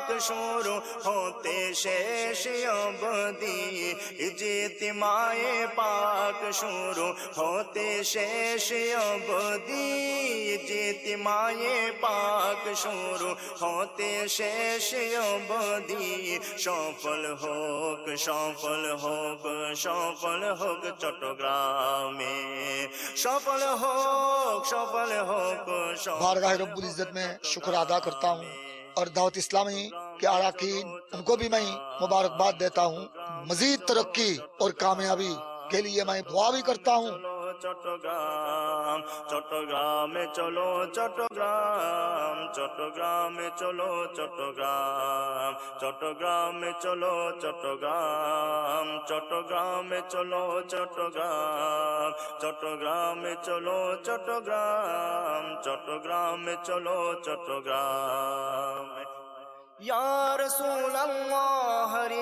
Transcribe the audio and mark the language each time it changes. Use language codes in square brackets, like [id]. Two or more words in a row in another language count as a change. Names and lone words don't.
[bn] শুরু হতে শেষ অবধি ইজতিমায়ে পাক শুরু হতে শেষ অবধি ইজতিমায়ে পাক শুরু হতে শেষ অবধি সফল হোক সফল হোক সফল হোক চট্টগ্রাম সফল হোক সফল হোক [ur] بارگاہ رب العزت میں شکر ادا کرتا ہوں اور دعوت اسلامی کے اراکین ان کو بھی میں مبارکباد دیتا ہوں. مزید ترقی اور کامیابی کے لیے میں دعا بھی کرتا ہوں [bn] চট্টগ্রাম চট্টগ্রামে চলো চট্টগ্রাম চট্টগ্রামে চলো চট্টগ্রাম চট্টগ্রামে চলো চট্টগ্রাম চট্টগ্রামে চলো চট্টগ্রাম চট্টগ্রামে চলো চট্টগ্রাম চট্টগ্রামে চলো চট্টগ্রাম [ar] يا رسول الله [bn] হরি